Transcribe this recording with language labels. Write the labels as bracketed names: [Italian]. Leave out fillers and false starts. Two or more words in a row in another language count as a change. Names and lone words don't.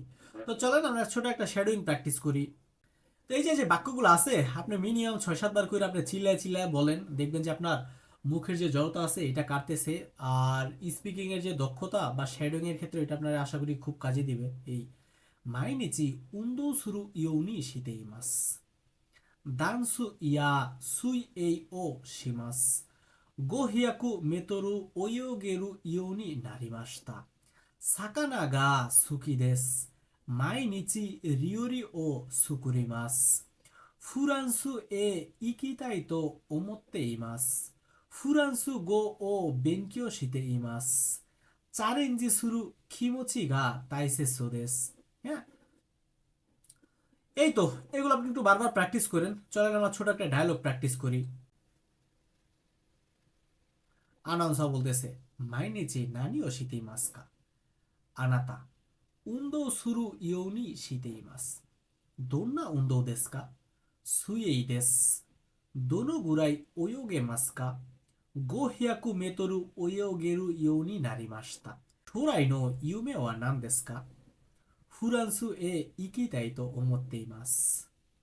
[Bangla] তো চলেন আমরা ছোট একটা শ্যাডোইং প্র্যাকটিস করি। তো এই যে যে বাক্যগুলো আছে, আপনি মিনিমাম 6-7 বার করে আপনি চিল্লায় চিল্লায় বলেন, দেখবেন যে আপনার মুখের যে জড়তা আছে এটা কাটতেছে। আর স্পিকিং এর যে দক্ষতা বা শ্যাডোইং এর ক্ষেত্রে এটা আপনার আশা করি খুব কাজে দিবে। [Japanese] এই 毎日運動するようにしています, ダンスや水泳をします。500メートル泳げるようになりました。魚が好きです。毎日料理を作ります。フランスへ行きたいと思っています。フランス語を勉強しています。チャレンジする気持ちが大切です。 [Bangla] হ্যাঁ, এই তো, এগুলো আপনি একটু বারবার প্র্যাকটিস করেন। চলেন আমরা ছোট একটা ডায়লগ প্র্যাকটিস করি। আনাউন্সার বলতেছে, [Japanese] 毎日何をしていますか、あなた運動するようにしています、どんな運動ですか、水泳です、どのぐらい泳げますか, 500 メートル泳げるようになりました。将来の夢は何ですか？フランスへ行きたいと思っています。